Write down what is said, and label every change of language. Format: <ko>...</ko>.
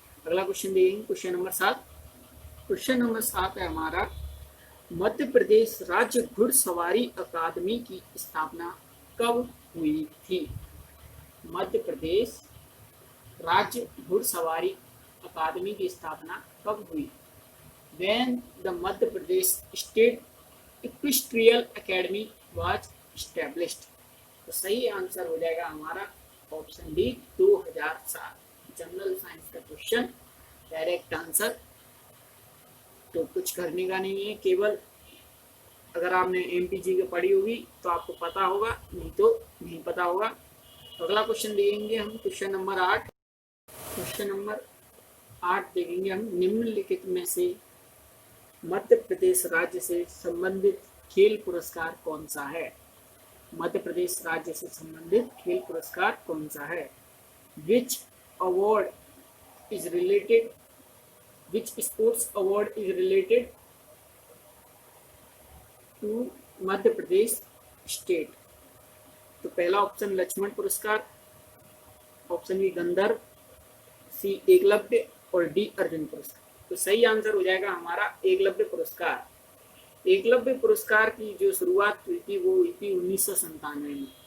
<hi>अगला क्वेश्चन देखेंगे, question number 7। Question number 7 है हमारा, मध्य प्रदेश राज्य घुड़सवारी अकादमी की स्थापना कब हुई थी? मध्य प्रदेश राज्य घुड़सवारी अकादमी की स्थापना कब हुई?</hi> <en>When the Madhya Pradesh State Equestrian Academy was established?</en> <hi>तो सही आंसर हो जाएगा हमारा ऑप्शन डी 2007। जनरल साइंस का क्वेश्चन, डायरेक्ट आंसर, तो कुछ करने का नहीं है। केवल अगर आपने MPG की पढ़ी होगी तो आपको पता होगा, नहीं तो नहीं पता होगा। तो अगला क्वेश्चन देखेंगे हम, क्वेश्चन नंबर 8। क्वेश्चन नंबर 8 देखेंगे हम, निम्नलिखित में से मध्य प्रदेश राज्य से संबंधित खेल पुरस्कार कौन सा है? मध्य प्रदेश राज्य से संबंधित खेल पुरस्कार कौन सा है?</hi> <en>Which award is related? Which sports award is related to Madhya Pradesh state?</en> <hi>तो पहला ऑप्शन लक्ष्मण पुरस्कार, ऑप्शन बी गंधर्व, सी एकलव्य और डी अर्जुन पुरस्कार। तो सही आंसर हो जाएगा हमारा एकलव्य पुरस्कार। एकलव्य पुरस्कार की जो शुरुआत हुई थी वो हुई थी 1997 में।</hi>